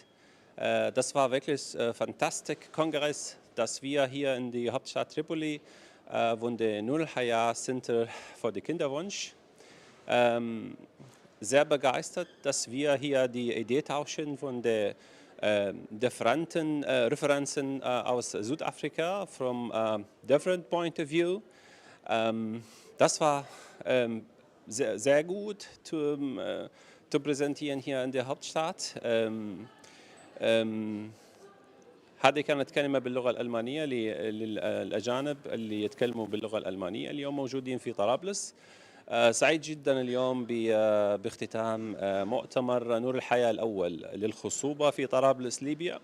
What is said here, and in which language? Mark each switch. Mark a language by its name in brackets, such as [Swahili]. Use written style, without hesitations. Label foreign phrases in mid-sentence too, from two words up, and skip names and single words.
[German] Das war wirklich ein fantastischer Kongress, dass wir hier in die Hauptstadt Tripoli von der Al-Hayat Center für den Kinderwunsch sehr begeistert, dass wir hier die Idee tauschen von den differenten Referenzen aus Südafrika [English] from different point of view. [German] Das war sehr gut zu präsentieren hier in der Hauptstadt. [Arabic] هذه كانت كلمة باللغة الألمانية للأجانب اللي يتكلموا باللغة الألمانية اليوم موجودين في طرابلس. سعيد جدا اليوم باختتام مؤتمر نور الحياة الأول للخصوبة في طرابلس ليبيا.